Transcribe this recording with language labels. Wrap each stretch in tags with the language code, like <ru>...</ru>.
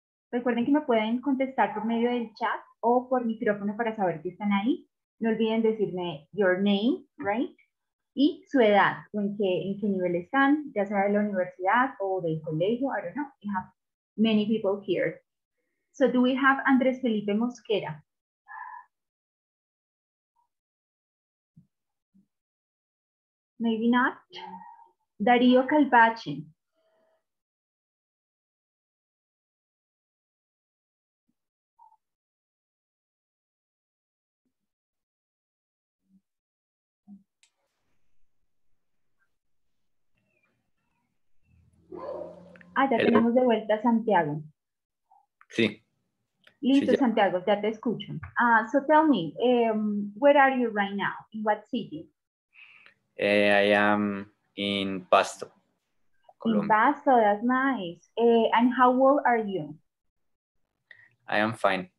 <es>Recuerden que me pueden contestar por medio del chat o por micrófono para saber que están ahí. No olviden decirme</es> <en>your name, right?</en> <es>Y su edad, o en qué nivel están, ya sea de la universidad o del colegio,</es> <en>I don't know. We have many people here. So do we have Andrés Felipe Mosquera? Maybe not. Darío Calvache.</en> <es>Ya tenemos de vuelta a Santiago. Sí. Listo, Sí, Santiago, ya te escucho.</es> <en>So tell me, where are you right now? In what city? I am in Pasto, Colombia. In Pasto, that's nice. And how old are you? I am fine.</en>